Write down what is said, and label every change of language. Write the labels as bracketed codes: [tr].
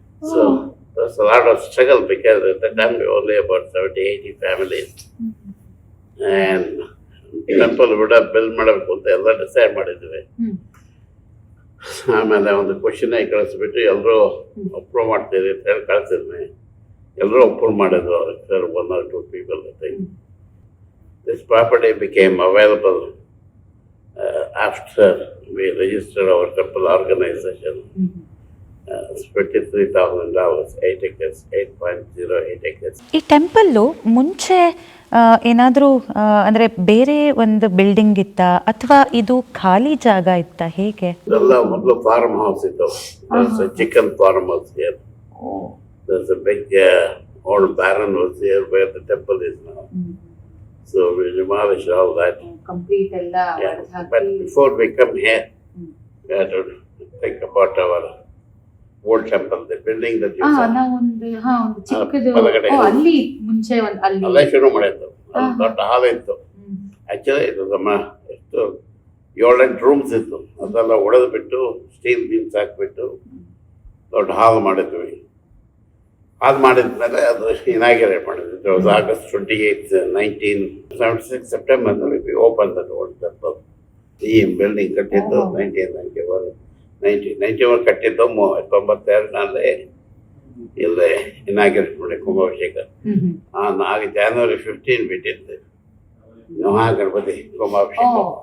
[en] So there's a lot of struggle because at the time we were only about 70-80 families. [kn] And temple build ಮಾಡಬೇಕು ಅಂತ ಎಲ್ಲ decide ಮಾಡಿದ್ವಿ. ಆಮೇಲೆ ಒಂದು question ಕಳಿಸ್ಬಿಟ್ಟು ಎಲ್ಲರೂ ಅಪ್ರೂವ್ ಮಾಡ್ತೀವಿ ಅಂತ ಹೇಳಿ ಕಳಿಸಿದ್ವಿ. ಎಲ್ಲರೂ ಅಪ್ರೂವ್ ಮಾಡಿದ್ರು. [en] Sir 1 or 2 people I think. This property became available after we registered our temple organization. It's $53,000, 8 acres, 8.08 acres. [kn] ಈ ಟೆಂಪಲ್ಲು ಮುಂಚೆ ಏನಾದರೂ ಅಂದರೆ ಬೇರೆ ಒಂದು ಬಿಲ್ಡಿಂಗ್ ಇತ್ತಾ ಅಥವಾ ಇದು ಖಾಲಿ ಜಾಗ ಇತ್ತಾ, ಹೇಗೆ? ಇದೆಲ್ಲ ಮೊದಲು ಫಾರ್ಮ್ ಹೌಸ್ ಇತ್ತು. [en] Chicken farm house here. There's a big old barn was here where the temple is now. So we demolished all that. [kn] Complete ಎಲ್ಲ. [en] Yeah. But before we come here, we had to think about our old temple, the building that you saw. [kn] ಒಂದು ಚಿಕ್ಕದು ಅಲ್ಲಿ ಮುಂಚೆ ಒಂದು ಅಲ್ಲೇ ಶುರು ಮಾಡಿದ್ದು. ದೊಡ್ಡ ಹಾಲ್ ಇತ್ತು. ಆಕ್ಚುಲಿ ಇದು ನಮ್ಮ ಎಷ್ಟು 7-8 ರೂಮ್ಸ್ ಇತ್ತು. ಅದೆಲ್ಲ ಒಡೆದು ಬಿಟ್ಟು ಸ್ಟೀಲ್ ಬೀಮ್ಸ್ ಹಾಕ್ಬಿಟ್ಟು ದೊಡ್ಡ ಹಾಲ್ ಮಾಡಿದ್ವಿ. ಹಾಲ್ ಮಾಡಿದ್ಮೇಲೆ ಅದು ಇನಾಗ್ರೇಟ್ ಮಾಡಿದ್ವಿ. [en] August 28, 1976 ಸೆಪ್ಟೆಂಬರ್ನಲ್ಲಿ we opened the old temple. [kn] ಈ ಬಿಲ್ಡಿಂಗ್ ಕಟ್ಟಿದ್ದು 1991 ಕಟ್ಟಿದ್ದು 92ರಲ್ಲಿ ಇಲ್ಲೇ ಇನಾಗ್ರೇಟ್ ಮಾಡಿ ಕುಂಭಾಭಿಷೇಕ. January 15 ಬಿಟ್ಟಿದ್ದೆ ಮಹಾಗಣಪತಿ ಕುಂಭಾಭಿಷೇಕ.